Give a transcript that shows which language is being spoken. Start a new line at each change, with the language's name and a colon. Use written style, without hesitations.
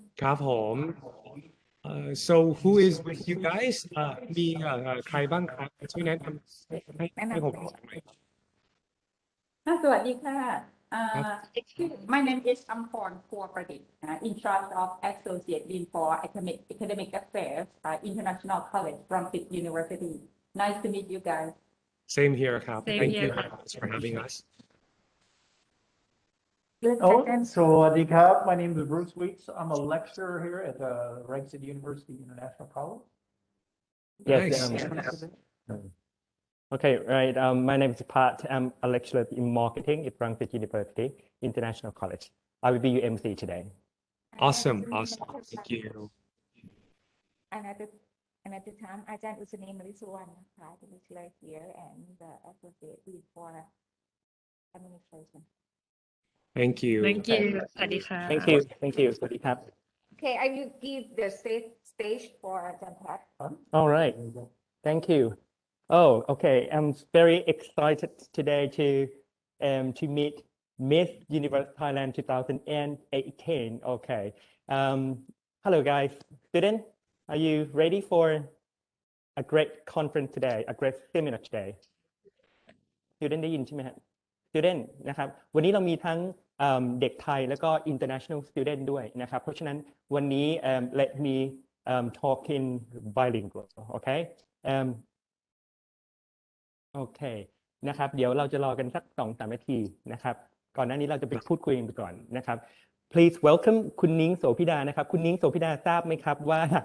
Thai: ครับผม
English: so who is with you guys
Thai: มีใครบ้างครับช่วยแนะนำให้ แนะนำ ผมฟังหน่อย สวัสดีค่ะ ครับ
English: My name is Amporn Kaur Pradeep, in charge of Associate Dean for Academic Affairs, International College from Pitt University. Nice to meet you guys. same here ครับ same thank you here very much for having us Oh, Sawadee My name is Bruce Weeks. I'm a lecturer here at the Wright City University International College. Yes. nice Okay. Right. My name is Pat. I'm a lecturer in marketing at Frankfurt University International College. I will be your MC today. awesome thank you Another another time, Ajahn Usani Marisuwan, the lecturer here and the Associate Dean for Administration. thank you thank you
Thai: สวัสดีค่ะ
English: Thank you. Thank you.
Thai: สวัสดีครับ
English: Okay, I will give the stage for Ajahn Pat. All right. Thank you. Oh, okay. I'm very excited today to meet Miss Universe Thailand 2018. Okay. Hello, guys. Student, are you ready for a great conference today, a great seminar today?
Thai: Student ได้ยินใช่ไหมฮะ Student นะครับวันนี้เรามีทั้งเด็กไทยแล้วก็ international student ด้วยนะครับเพราะฉะนั้นวันนี้
English: let me talk in bilingual okay okay
Thai: นะครับเดี๋ยวเราจะรอกันสัก2-3 นาทีนะครับก่อนหน้านี้เราจะไปพูดคุยกันไปก่อนนะครับ
English: please welcome
Thai: คุณนิ้งโสภิดานะครับคุณนิ้งโสภิดาทราบไหมครับว่า